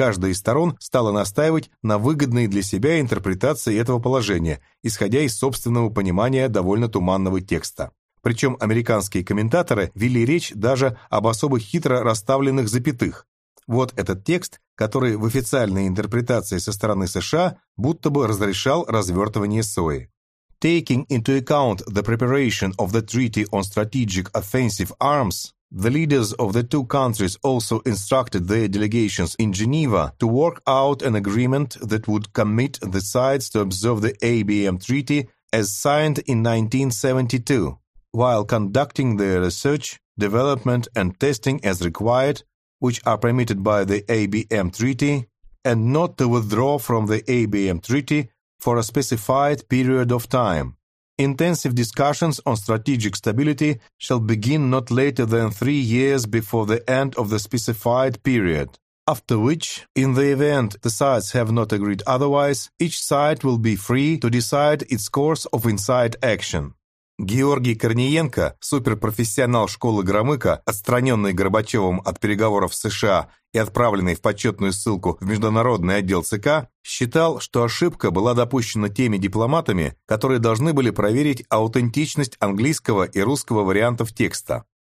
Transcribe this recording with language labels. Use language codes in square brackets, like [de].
[ru] каждая из сторон стала настаивать на выгодной для себя интерпретации этого положения, исходя из собственного понимания довольно туманного текста. Причем американские комментаторы вели речь даже об особо хитро расставленных запятых. Вот этот текст, который в официальной интерпретации со стороны США будто бы разрешал развертывание сои. [en] Taking into account the preparation of the Treaty on Strategic Offensive Arms, the leaders of the two countries also instructed their delegations in Geneva to work out an agreement that would commit the sides to observe the ABM Treaty as signed in 1972, while conducting their research, development and testing as required, which are permitted by the ABM Treaty, and not to withdraw from the ABM Treaty for a specified period of time. Intensive discussions on strategic stability shall begin not later than 3 years before the end of the specified period, after which, in the event the sides have not agreed otherwise, each side will be free to decide its course of inside action. [ru] Георгий Корниенко, суперпрофессионал школы Громыко, отстраненный Горбачевым от переговоров с США и отправленный в почетную ссылку в Международный отдел ЦК, считал, что ошибка была допущена теми дипломатами, которые должны были проверить аутентичность английского и русского вариантов текста.